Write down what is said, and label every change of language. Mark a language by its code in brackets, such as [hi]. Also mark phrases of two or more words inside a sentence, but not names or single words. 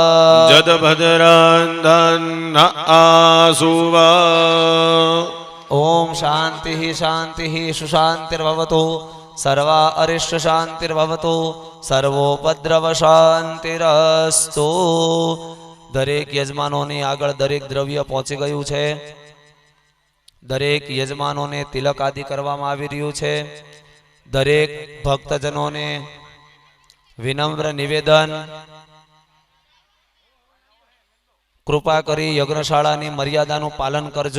[sa] जदभद्रन्दन्न आसुव ओम शांति शांति सुशांतिर्भवतु सर्वा अरिष्ट शांतिर्भवतु सर्वोपद्रव शांतिरस्तु। [gu] દરેક યજમાનોની આગળ દરેક દ્રવ્ય પહોંચી ગયું છે। દરેક યજમાનોને તિલક આદિ કરવામાં આવી રહ્યું છે। દરેક ભક્તજનોને વિનમ્ર નિવેદન, કૃપા કરી યજ્ઞશાળાની મર્યાદાનું પાલન કરજો।